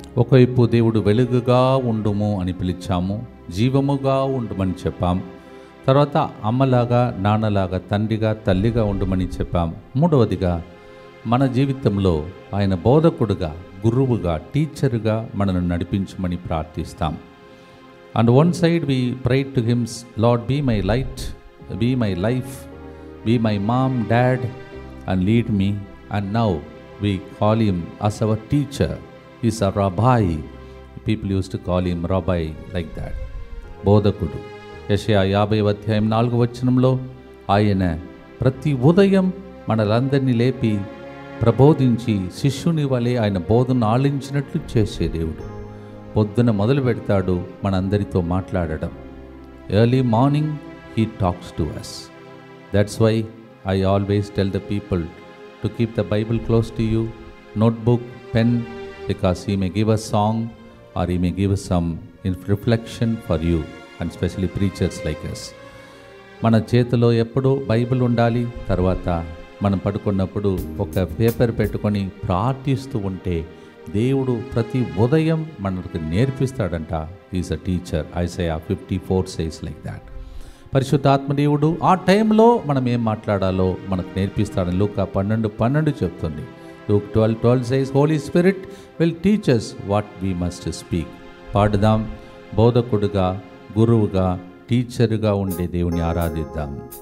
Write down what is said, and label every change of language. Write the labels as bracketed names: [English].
[Telugu] ఒకవైపు దేవుడు వెలుగుగా ఉండుము అని పిలిచాము, జీవముగా ఉండుమని చెప్పాం. తర్వాత అమ్మలాగా నాన్నలాగా తండ్రిగా తల్లిగా ఉండమని చెప్పాం. మూడవదిగా మన జీవితంలో ఆయన బోధకుడుగా గురువుగా టీచరుగా మనల్ని నడిపించమని ప్రార్థిస్తాం. [English] And one side we pray to him, Lord, be my light, be my life, be my mom, dad, and lead me. And now we call him as our teacher. He's a rabbi. People used to call him rabbi like that. [Telugu] బోధకుడు. యెషయా 50వ అధ్యాయం 4వ వచనంలో ఆయన ప్రతి ఉదయం మనలందరినీ లేపి ప్రబోధించి శిష్యుని వలె ఆయన బోధను ఆలించినట్లు చేసే దేవుడు. పొద్దున మొదలు పెడతాడు మనందరితో మాట్లాడడం. [English] Early morning he talks to us. That's why I always tell the people to keep the Bible close to you, notebook, pen, because he may give a song or he may give some reflection for you and specially preachers like us. [Telugu] మన చేతిలో ఎప్పుడూ Bible ఉండాలి. తర్వాత మనం పడుకున్నప్పుడు ఒక paper పెట్టుకొని ప్రార్థిస్తూ ఉంటే దేవుడు ప్రతి ఉదయం మనకు నేర్పిస్తాడంట. [English] Is a teacher. Isaiah 54 says like that. [Telugu] పరిశుద్ధాత్మ దేవుడు ఆ టైంలో మనం ఏం మాట్లాడాలో మనకు నేర్పిస్తాడని లూకా 12:12 చెప్తుంది. [English] Luke 12:12 says, Holy Spirit will teach us what we must speak. [Telugu] పాడుదాం. బోధకుడుగా, గురువుగా, టీచరుగా ఉండే దేవుని ఆరాధిద్దాం.